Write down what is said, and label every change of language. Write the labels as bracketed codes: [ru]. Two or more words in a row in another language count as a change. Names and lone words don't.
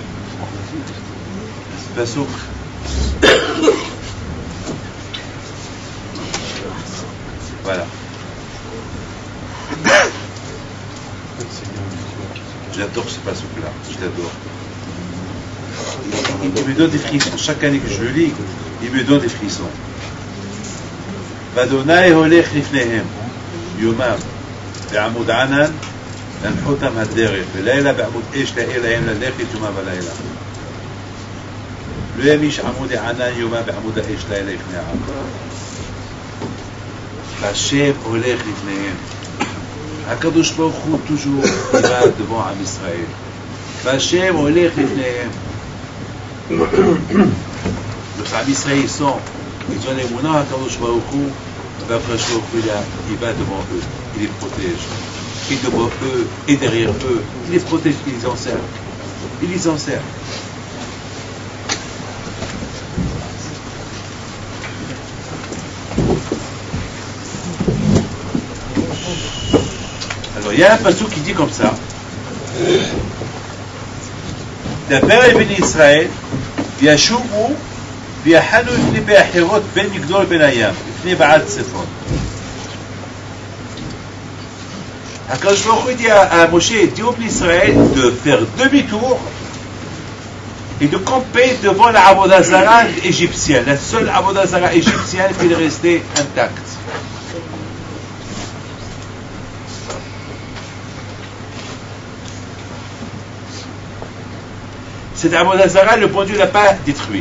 [fr] Un pinceau. Voilà. J'adore ce pinceau-là, je l'adore. Il me donne des frissons. Chaque année que je le lis, il me donne des frissons. [he] וה' הולך לפניהם יומם בעמוד ענן לנחתם הדרך ולילה בעמוד אש להאיר להם ללכת יומם ולילה. לא ימיש עמוד הענן יומם בעמוד האש לילה לפני העם. והשם הולך לפניהם. הקדוש ברוך הוא [fr] toujours il va devant [he] עם ישראל. והשם הולך לפניהם. [fr] Donc [he] עם ישראל [fr] ils ont l'émouna [he] הקדוש ברוך הוא, והקדוש ברוך הוא [fr] il va devant eux, il les protège. Il est devant eux et derrière eux, il les protège, il les enserre. Il les enserre. Alors il y a un passage qui dit comme ça. [he] דבר אל בני ישראל וישובו ויחנו לפני באחירות בין מגדול בין הים לפני בעל צפון. הקדוש ברוך הוא [fr] dit à Moshe, dit au peuple d'Israël de faire demi-tour et de camper devant la [he] עבודה זרה [fr] égyptienne, la seule [he] עבודה זרה [fr] égyptienne qui est restée intacte. Cette [he] עבודה זרה, [fr] le bon Dieu ne l'a pas détruit.